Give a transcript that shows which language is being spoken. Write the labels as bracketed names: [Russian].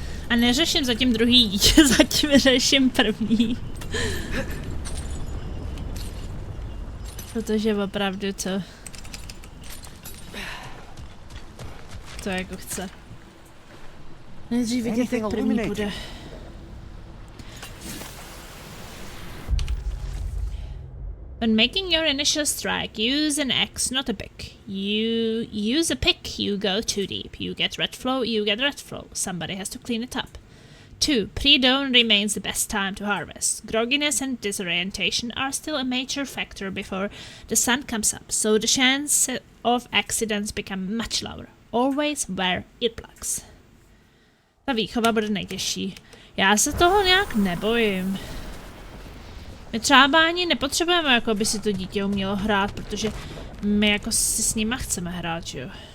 [Czech] A neřeším zatím druhý dítě, zatím řeším první. Protože opravdu to jako chce. Nejdřív vidět, jak první bude. [English] When making your initial strike, use an axe, not a pick. You use a pick, you go too deep. You get red flow, you get red flow. Somebody has to clean it up. 2. Pre-dawn remains the best time to harvest. Grogginess and disorientation are still a major factor before the sun comes up, so the chance of accidents become much lower. Always wear earplugs. [Czech] Ta výchova bude nejtěžší. Já se toho nějak nebojím. My třeba ani nepotřebujeme, jako by si to dítě umělo hrát, protože my jako si s nima chceme hrát, jo.